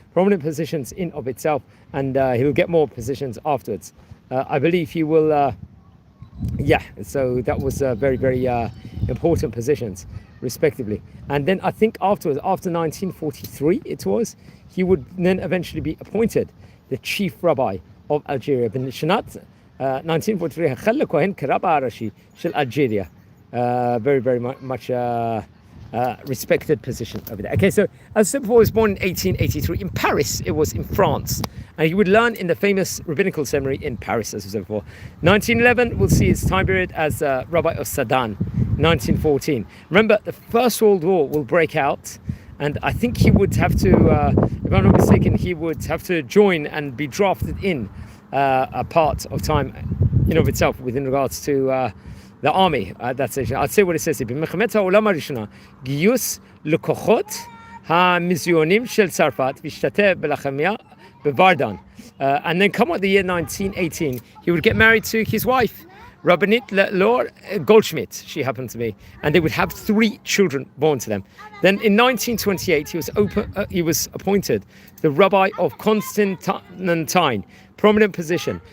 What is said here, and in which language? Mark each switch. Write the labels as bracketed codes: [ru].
[en] Prominent positions in of itself, and he'll get more positions afterwards. I believe he will, so that was very, very important positions, respectively. And then I think afterwards, after 1943 it was, he would then eventually be appointed the chief rabbi of Algeria. [he] בשנת 1943 החל לכהן כרב הראשי של אלג'יריה. [en] Very, very much respected position over there. Okay, so as I said before, he was born in 1883 in Paris. It was in France, and he would learn in the famous rabbinical seminary in Paris, as I said before. 1911, we'll see his time period as rabbi of Sedan. 1914. Remember, the First World War will break out, and I think he would have to, if I'm not mistaken, he would have to join and be drafted in a part of time in of itself within regards to the army at that stage. I'll say what it says here. [he] במלחמת העולם הראשונה, גיוס לכוחות המזיונים של צרפת והשתתף בלחמיה בוורדן. [en] And then come on the year 1918, he would get married to his wife, Rabbinit Lor Goldschmidt, she happened to be, and they would have 3 children born to them. Then in 1928, he was appointed the rabbi of Costantine, prominent position.